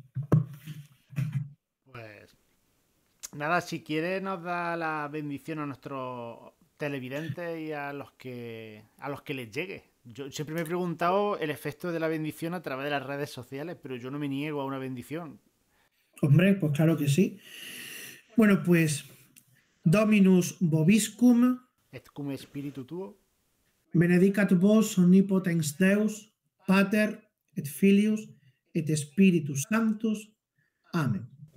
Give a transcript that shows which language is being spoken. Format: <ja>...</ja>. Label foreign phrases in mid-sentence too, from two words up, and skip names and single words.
<es>Pues nada, si quiere nos da la bendición a nuestros televidentes y a los que les llegue. Yo siempre me he preguntado el efecto de la bendición a través de las redes sociales, pero yo no me niego a una bendición. Hombre, pues claro que sí. Bueno, pues</es> <la>Dominus Vobiscum, Et cum espíritu tuo. benedicat vos omnipotens Deus, Pater et Filius et Spiritus Sanctus.</la> <es>Amén.</es>